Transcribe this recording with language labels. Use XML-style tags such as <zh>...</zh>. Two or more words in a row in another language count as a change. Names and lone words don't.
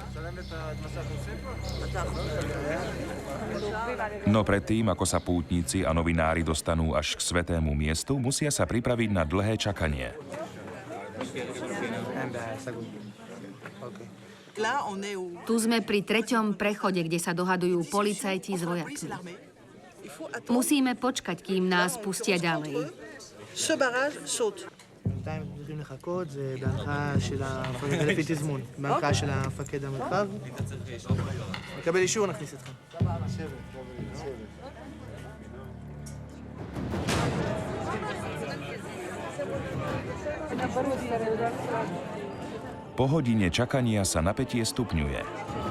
<sk>No predtým, ako sa pútnici a novinári dostanú až k svätému miestu, musia sa pripraviť na dlhé čakanie. Tu sme pri 3. prechode, kde sa dohadujú policajti s vojakmi. Musíme počkať, kým nás pustia ďalej.</sk> <he>צריכים לחכות, זה בהנחה של המפקד, לפי תזמון, בהנחה של המפקד המרחב. נקבל אישור, נכניס אתכם.</he> <sk>Po hodine čakania sa napätie stupňuje.</sk>